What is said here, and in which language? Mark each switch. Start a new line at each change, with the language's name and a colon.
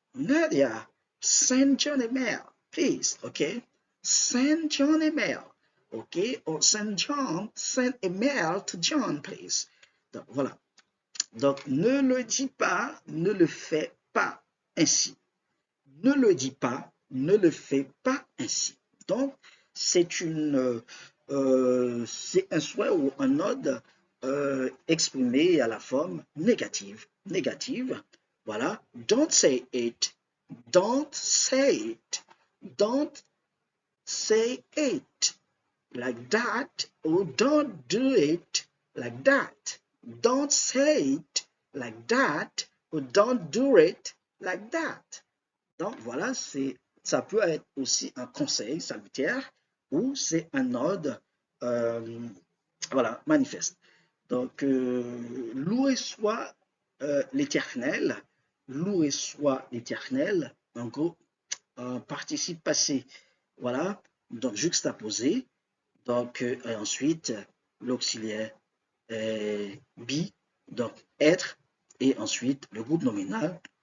English: Nadia, send John a mail, please. OK. Send John a mail. OK. Or send a mail to John, please.
French: Donc, voilà. Donc, ne le dis pas, ne le fais pas ainsi. Ne le dis pas, ne le fais pas ainsi. Donc, c'est un souhait ou un ordre exprimé à la forme négative. Négative, voilà.
English: Don't say it. Don't say it. Don't say it like that, or don't do it like that. Don't say it like that, or don't do it like that.
French: Donc voilà, ça peut être aussi un conseil salutaire ou c'est un ordre voilà, manifeste. Donc, loué soit l'Éternel, loué soit l'Éternel, en gros, un participe passé, voilà, donc juxtaposé, donc ensuite l'auxiliaire be, donc être, et ensuite le groupe nominal.